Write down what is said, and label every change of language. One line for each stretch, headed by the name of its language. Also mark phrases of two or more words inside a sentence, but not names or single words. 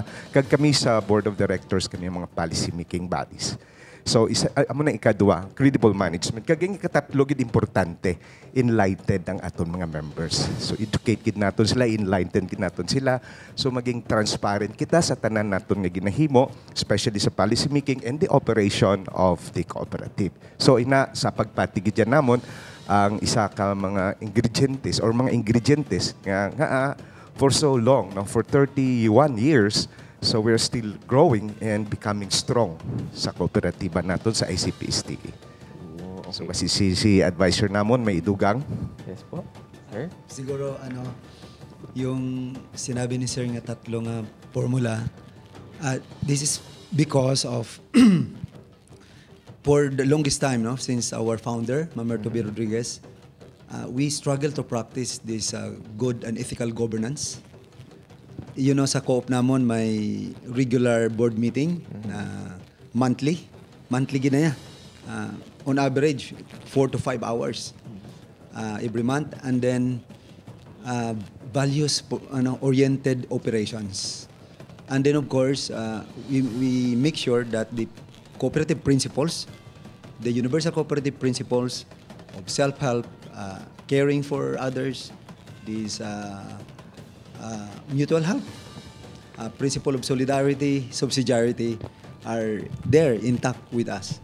Hiligaynon: Kag kami sa
English: board of directors,
Hiligaynon: kami mga
English: policy making bodies.
Hiligaynon: So, amo na ikaduha,
English: credible management.
Hiligaynon: Kag ang ikatatlo gid importante, enlightened ang aton mga members. So, educate gid naton sila, enlighten gid naton sila. So, maging transparent kita sa tanan naton nga ginahimo, especially sa
English: policy making and the operation of the cooperative.
Hiligaynon: So, ina sa pagpatigid yan namon, ang isa ka mga ingredientes or mga ingredientes nga
English: for so long,
Hiligaynon: no,
English: for 31 years, so we're still growing and becoming strong
Hiligaynon: sa kooperatiba naton sa ICP-STE. Okay. So kasi si advisor namon may idugang.
English: Yes po. Sir?
Hiligaynon: Siguro yung sinabi ni Sir nga tatlo nga formula,
English: this is because of for the longest time, no, since our founder, Mamerto B. Rodriguez, we struggle to practice this good and ethical governance. You know,
Hiligaynon: sa co-op namon may
English: regular board meeting monthly.
Hiligaynon: Monthly ginaya.
English: On average, 4 to 5 hours every month. And then, values-oriented operations. And then, of course, we make sure that the cooperative principles, the universal cooperative principles of self-help, caring for others, these mutual help, principle of solidarity, subsidiarity are there intact with us.